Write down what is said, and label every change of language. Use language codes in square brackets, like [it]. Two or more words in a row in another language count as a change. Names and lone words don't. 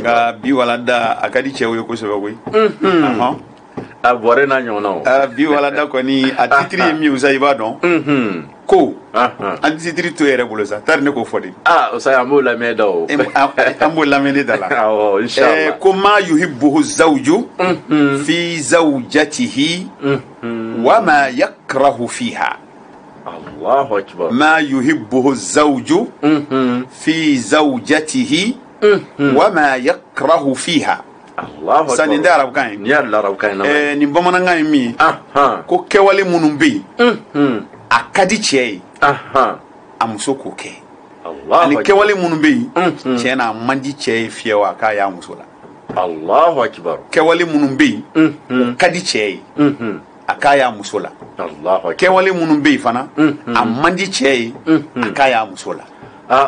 [bm] nka bi walada a ka di cɛw ye kosɛbɛ koyi a bɔrɛ n'a ɲɔgɔnnaw bi walada kɔni a titiri ye min usa i b'a dɔn ko an titiri to yɛrɛ bolo sa tari ne k'o fɔ de usa an b'o lamɛn da o an b'o lamɛn de da la inshallah [ar] ko ما يحبه زوج في زوجته وما يكرهه فيها الله أكبر ما يحبه زوج في زوجته وما يكرهه فيها [bm] sani da arabukan ye ni y'a arabukan ye nin bamanankan ye min ye ko kɛwale minnu bɛ yen a ka di cɛ ye a muso k'o kɛ ani kɛwale minnu bɛ yen tiɲɛ na a man di cɛ ye fiyewu a k'a y'a muso la [ar] الله أكبر [bm] kɛwale minnu bɛ yen o ka di cɛ ye a k'a y'a muso la kɛwale minnu bɛ yen fana a man di cɛ ye a k'a y'a muso la